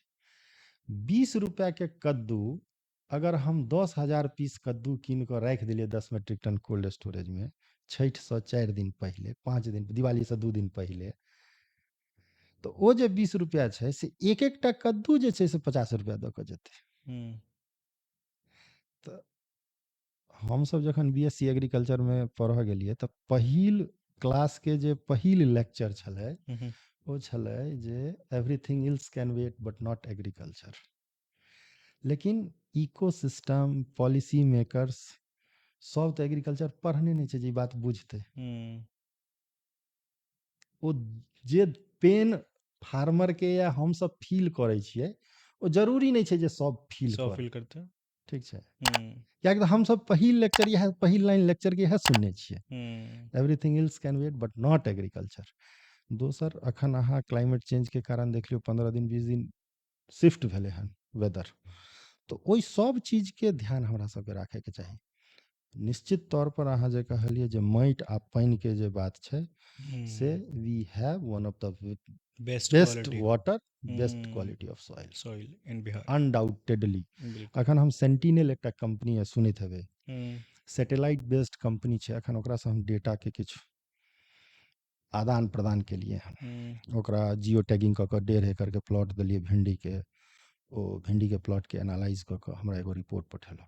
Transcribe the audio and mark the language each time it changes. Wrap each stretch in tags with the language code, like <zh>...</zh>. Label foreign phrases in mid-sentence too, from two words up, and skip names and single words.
<mai>20 रुपया के कद्दू अगर हम 10,000 पीस कद्दू कीन कऽ राखि देलियै 10</mai> <en>metric ton cold storage</en> <mai>में, छठिसँ 4 दिन पहिले, 5 दिन, दिवालीसँ 2 दिन पहिले, तऽ ओ जे 20 रुपया छै से एक एकटा कद्दू जे छै से 50 रुपया दऽ कऽ जेतै। तऽ हमसब जखन</mai> <en>BSc agriculture</en> <mai>में पढ़ऽ गेलियै तऽ पहिल क्लास के जे पहिल लेक्चर छलै ओ छलै जे</mai> <en>everything else can wait but not agriculture.</en> <mai>लेकिन</mai> <en>ecosystem, policy makers</en> <mai>सब तऽ एग्रीकल्चर पढ़ने नहीं छै जे ई बात बुझतै। ओ जे</mai> <en>pain farmer</en> <mai>के या हम सब फील करै छियै ओ जरूरी नहीं छै जे सब फील सब कर। फील करते। ठीक छै, कियाकि हम सब पहिल लेक्चर इएह, पहिल</mai> <en>line lecture</en> <mai>के इएह सुनने छियै,</mai> <en>everything else can wait but not agriculture.</en> <mai>दोसर अखन अहाँ</mai> <en>climate change</en> <mai>के कारण देख लियौ 15 दिन 20 दिन शिफ्ट भेलै हन वेदर, तो ओहि सब चीज के ध्यान हमरा सबके राखे के चाही। निश्चित तौर पर अहाँ जे कहलिए जे माटि आ पानि के जे बात छै से</mai> <en>we have one of the बेस्ट बेस्ट क्वालिटी water, best quality of soil, soil in Bihar. अनडाउटेडली।</en> <mai>बिल्कुल। अखन हम सेंटिनल एकटा कंपनी है सुनैत हेबै,</mai> <en>satellite based company</en> <mai>छै, एखन ओकरासँ हम डेटाके किछु आदान प्रदान केलिए हन। ओकरा</mai> <en>geo tagging</en> <mai>कऽ कऽ 1.5 एकड़के प्लॉट देलिए भिंडीके, ओ भिंडीके प्लॉटके एनालाइज कऽ कऽ हमरा एगो रिपोर्ट पठेलक।</mai>